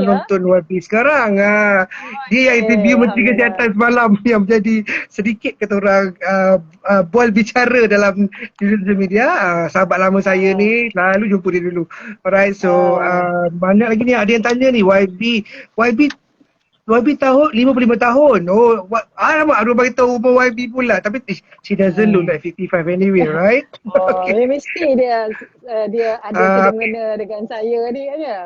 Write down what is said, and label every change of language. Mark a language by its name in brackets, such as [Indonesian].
[Malay] menonton YB sekarang. Dia yang interview Menteri Kesihatan semalam yang menjadi sedikit kata orang bual bicara dalam social media. Sahabat lama saya ni selalu jumpa dia dulu. [English] Alright, so [Malay] banyak lagi ni ada yang tanya ni YB tahun 55 tahun. Oh, alamak, ada bagi tahu umur YB pula. Tapi [English] she doesn't look like 55 anyway, right? Okay. [Malay] Mesti dia ada kena mengena dengan saya ni kan ya.